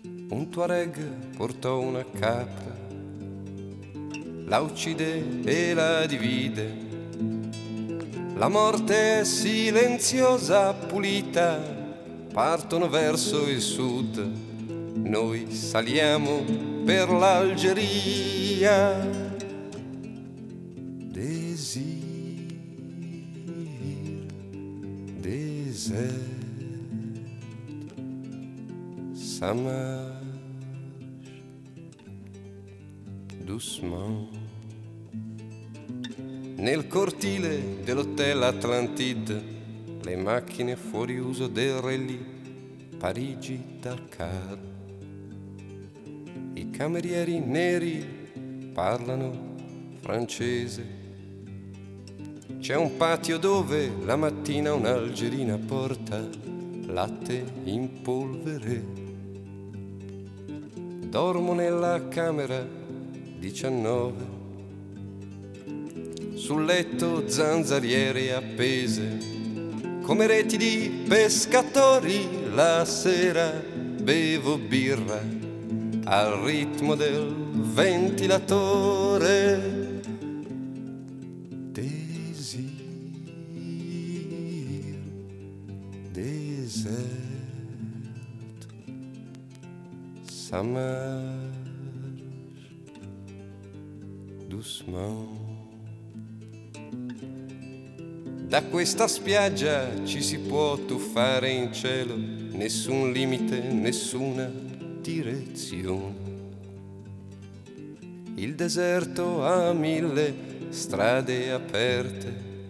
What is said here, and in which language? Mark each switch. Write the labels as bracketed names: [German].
[Italian] Un Tuareg portò una capra, la uccide e la divide. La morte è silenziosa, pulita, partono verso il sud. Noi saliamo per l'Algeria. [French] Désir, désert, ça marche doucement. [Italian] Nel cortile dell'hotel Atlantide, le macchine fuori uso del rally Parigi-Dakar. I camerieri neri parlano francese. C'è un patio dove la mattina un'algerina porta latte in polvere. Dormo nella camera 19. Sul letto zanzariere appese, come reti di pescatori la sera bevo birra al ritmo del ventilatore. [French] Désir, désert, ça marche doucement. [Italian] Da questa spiaggia ci si può tuffare in cielo, nessun limite, nessuna direzione. Il deserto ha mille strade aperte.